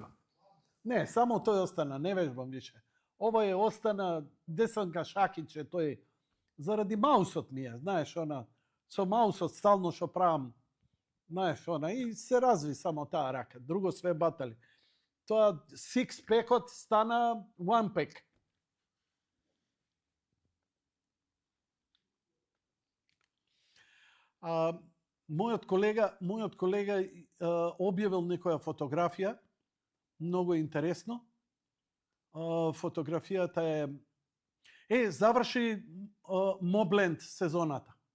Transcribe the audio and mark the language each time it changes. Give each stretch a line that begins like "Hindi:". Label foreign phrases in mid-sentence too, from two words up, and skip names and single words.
Macedonian: Не, само тој остана, не вежбам више. Ова остана Десанка Шакиче, тој заради маусот ми е, знаеш, она, со маусот стално што правам, знаеш, она, и се разви само таа рака, друго све батали. Тоа six-pack-от стана one-pack. Мојот колега објавил некоја фотографија, многу интересно. Фотографијата заврши Мобленд сезоната.